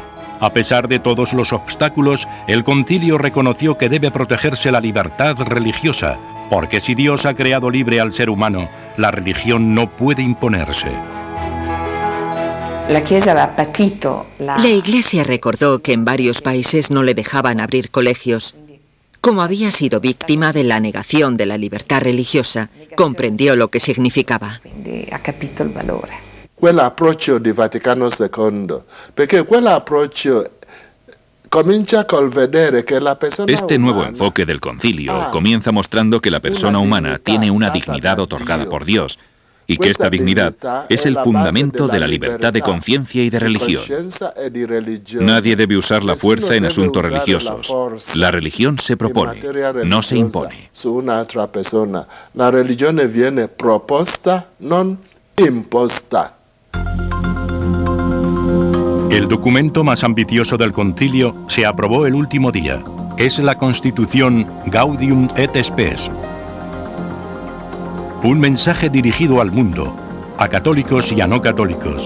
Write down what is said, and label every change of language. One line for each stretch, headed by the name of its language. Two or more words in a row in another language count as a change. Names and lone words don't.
Spanish: A pesar de todos los obstáculos, el concilio reconoció que debe protegerse la libertad religiosa, porque si Dios ha creado libre al ser humano, la religión no puede imponerse. La Iglesia recordó que en varios países no le dejaban abrir colegios. Como había sido víctima de la negación de la libertad religiosa, comprendió lo que significaba.
Italian: Quell'approccio di Vaticano II, perché quell'approccio comincia col vedere che la persona
Spanish: Este nuevo enfoque del concilio comienza mostrando que la persona humana tiene una dignidad otorgada por Dios, y que esta dignidad es el fundamento de la libertad de conciencia y de religión. Nadie debe usar la fuerza en asuntos religiosos. La religión se propone, no se impone.
Italian: La religione viene proposta, non imposta.
Spanish: El documento más ambicioso del concilio se aprobó el último día. Es la Constitución Gaudium et Spes. Un mensaje dirigido al mundo, a católicos y a no católicos.